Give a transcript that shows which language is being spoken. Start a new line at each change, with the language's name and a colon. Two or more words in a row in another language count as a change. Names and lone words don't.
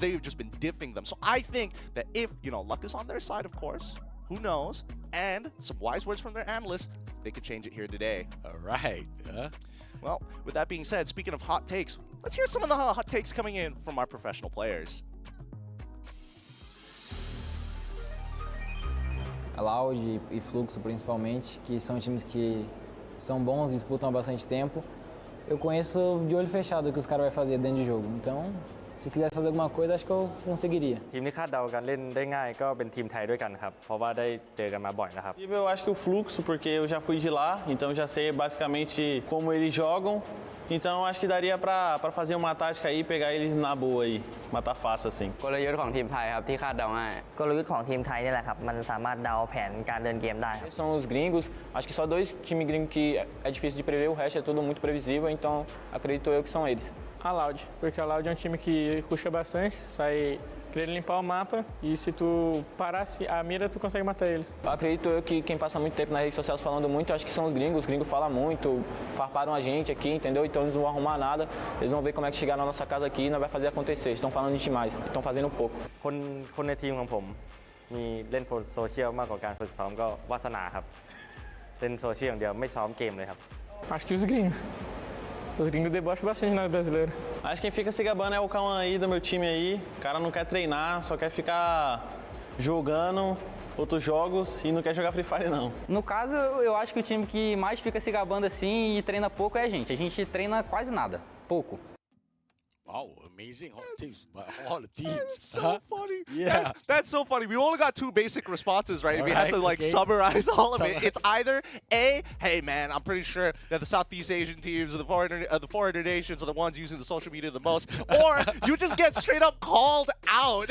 English: They've just been diffing them. So I think that if, luck is on their side, of course, who knows, and some wise words from their analysts, they could change it here today. All right. Well, with that being said, speaking of hot takes, let's hear some of the hot takes coming in from our professional players.
Portuguese: A Loud e Fluxo, principalmente, que são times que são bons, disputam há bastante tempo. Eu conheço de olho fechado o que os caras vão fazer dentro de jogo. Então, se quiser fazer alguma coisa, acho que eu conseguiria.
Thai: ทีมที่คาดเดากันเล่นได้ง่ายก็เป็นทีมไทยด้วยกันครับเพราะว่าได้เจอกันมาบ่อยนะครับ
Portuguese: Eu acho que o Fluxo, porque eu já fui de lá, então já sei basicamente como eles jogam. Então acho que daria pra fazer uma tática aí e pegar eles na boa aí, matar fácil assim.
Thai: กลยุทธ์ของทีมไทยครับที่คาดเดาง่าย กลยุทธ์ของทีมไทยนี่แหละครับมันสามารถเดาแผนการเดินเกมได้ครับ
Portuguese: São os gringos, acho que só 2 times gringos que é difícil de prever, o resto é tudo muito previsível, então acredito eu que são eles. A Loud, porque a Loud é um time que rusha bastante, sai querendo limpar o mapa e se tu parar a mira, tu consegue matar eles. Acredito eu que quem passa muito tempo nas redes sociais falando muito, acho que são os gringos falam muito, farparam a gente aqui, entendeu? Então eles não vão arrumar nada, eles vão ver como é que chegar na nossa casa aqui e não vai fazer acontecer, estão falando demais, estão fazendo pouco. คนในทีมของผมมีเล่นโซเชียลมากกว่าการฝึกซ้อมก็วาสนาครับเล่นโซเชียลอย่างเดียวไม่ซ้อมเกมเลยครับ Acho que os gringos. Os gringos debocham bastante nós brasileiros. Acho que quem fica se gabando é o Cauã aí do meu time aí. O cara não quer treinar, só quer ficar jogando outros jogos e não quer jogar Free Fire não. No caso, eu acho que o time que mais fica se gabando assim e treina pouco é a gente. A gente treina quase nada, pouco.
English: Wow, amazing hot takes by all the teams. That's so funny. Yeah. That's so funny. We only got 2 basic responses, right? If we had to summarize all of it, it's either A, hey man, I'm pretty sure that the Southeast Asian teams or the foreigner nations are the ones using the social media the most, or you just get straight up called out.